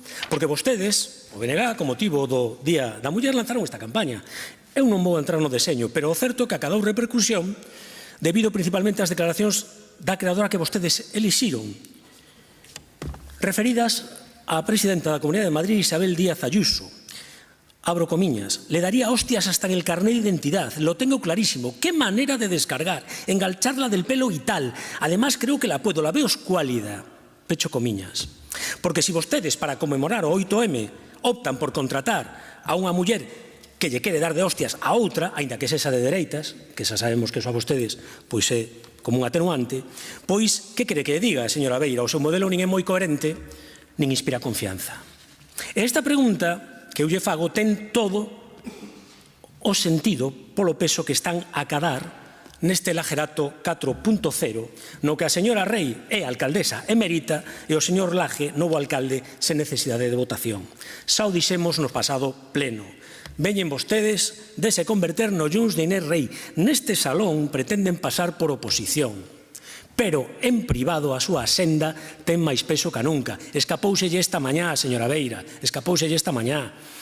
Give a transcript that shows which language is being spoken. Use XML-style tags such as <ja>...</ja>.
<gl>Porque vostedes, o BNG, con motivo do Día da Muller, lanzaron esta campaña. Eu non vou entrar no deseño, pero o certo é que acadou repercusión debido principalmente ás declaracións da creadora que vostedes elixiron, referidas á presidenta da Comunidade de Madrid, Isabel Díaz Ayuso. Abro comiñas,</gl> <es>le daría hostias hasta en el carnet de identidad, lo tengo clarísimo, qué manera de descargar, engancharla del pelo y tal, además creo que la puedo, la veo escuálida,</es> <gl>pecho comiñas. Porque si vostedes para conmemorar o 8M optan por contratar a unha muller que lle quere dar de hostias a outra, aínda que sexa de dereitas, que xa sabemos que eso a vostedes pois é como un atenuante, pois, que quere que diga, señora Beira, o seu modelo nin é moi coherente, nin inspira confianza. E esta pregunta que eu lle fago ten todo o sentido polo peso que están a cadar neste Lajerato 4.0, no que a señora Rei é alcaldesa emérita e o señor Laje, novo alcalde, sen necesidade de votación. Xa o dixemos no pasado pleno. Veñen vostedes de se converter no Junts de Inés Rei. Neste salón pretenden pasar por oposición. Pero en privado a súa senda ten máis peso que nunca. Escapouselle esta mañá, señora Beira, escapouselle esta mañá.</gl>